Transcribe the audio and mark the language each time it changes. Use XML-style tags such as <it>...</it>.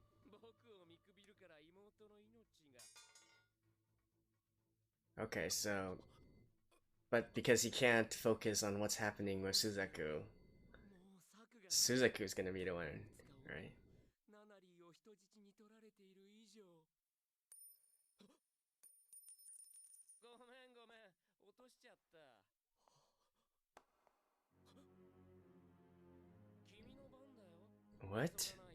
<ja>僕を見くびるから妹の命が。</ja> <en>Okay, so... But because he can't focus on what's happening with Suzaku, Suzaku's gonna be the one, right?</en> <ja>ナナリーを人質に取られている以上。ごめんごめん、落としちゃった。君の番だよ。</ja> <en>What?</en>